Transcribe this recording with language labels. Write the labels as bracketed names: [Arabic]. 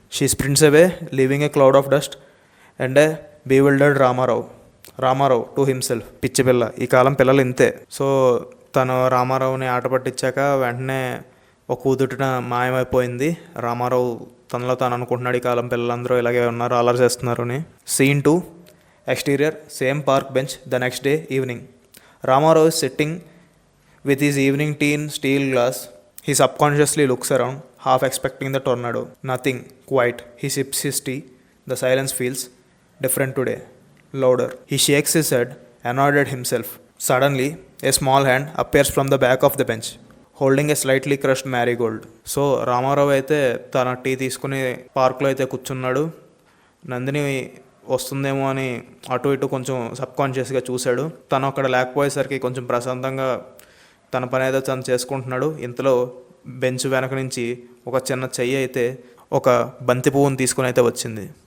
[English] She sprints away leaving a cloud of dust and a bewildered Ramarao to himself. [Telugu] పిచ్చి పిల్ల, ఈ కాలం పిల్లలు ఇంతే. సో తను రామారావుని ఆట పట్టించాక వెంటనే ఒక కూతుటిన మాయమైపోయింది. రామారావు తనలో తాను అనుకుంటున్నాడు, ఈ కాలం పిల్లలందరూ ఇలాగే ఉన్నారు, అల్లరి చేస్తున్నారు అని. [English] Scene 2, exterior, same park bench. The next day evening. Ramarao is sitting with his evening tea in steel glass. He subconsciously looks around, half expecting the tornado. Nothing, quiet. He sips his tea. The silence feels different today, louder. He shakes his head, annoyed at himself. Suddenly, a small hand appears from the back of the bench, holding a slightly crushed marigold. [Telugu] So Ramarao అయితే తన tea తీసుకుని పార్క్లో అయితే కూర్చున్నాడు. నందిని వస్తుందేమో అని అటు ఇటు కొంచెం సబ్కాన్షియస్గా చూశాడు. తను అక్కడ లేకపోయేసరికి కొంచెం ప్రశాంతంగా తన పని అయితే తను చేసుకుంటున్నాడు. ఇంతలో బెంచ్ వెనక నుంచి ఒక చిన్న చెయ్యి అయితే ఒక బంతి పువ్వుని తీసుకుని అయితే వచ్చింది.